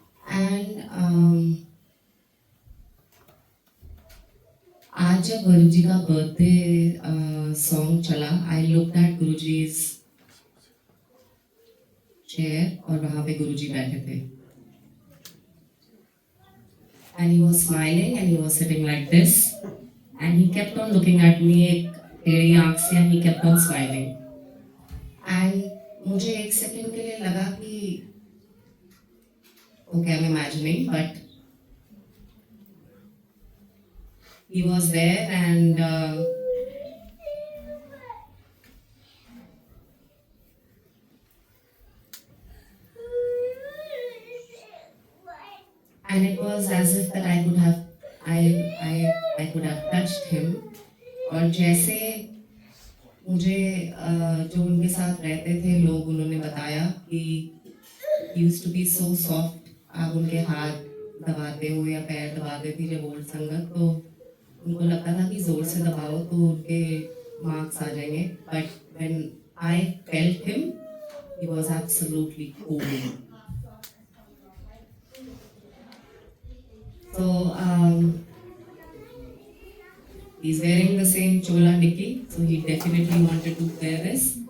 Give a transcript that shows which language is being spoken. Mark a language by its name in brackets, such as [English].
[Hindi] And आज जब गुरुजी का बर्थडे सॉन्ग चला, [English] I looked at [Hindi] Guruji's chair और वहाँ पे गुरुजी बैठे थे. [English] And he was smiling and he was sitting like this, and he kept on looking at me [Hindi] एक टेढ़ी आँख से, [English] and he kept on smiling. And [Hindi] मुझे एक सेकंड के लिए लगा कि [English] okay, I'm imagining, but he was there, and and it was as if that I could have touched him. [Hindi] और जैसे मुझे जो उनके साथ रहते थे लोग, उन्होंने बताया कि [English] he used to be so soft. [Hindi] आप उनके हाथ दबाते हो या पैर दबाते थे जब ओल्ड संगत, तो उनको लगता था कि जोर से दबाओ तो उनके मार्क्स आ जाएंगे. [English] But when I felt him, he was absolutely cool. So he's wearing the same chola nikki, so he definitely wanted to wear this.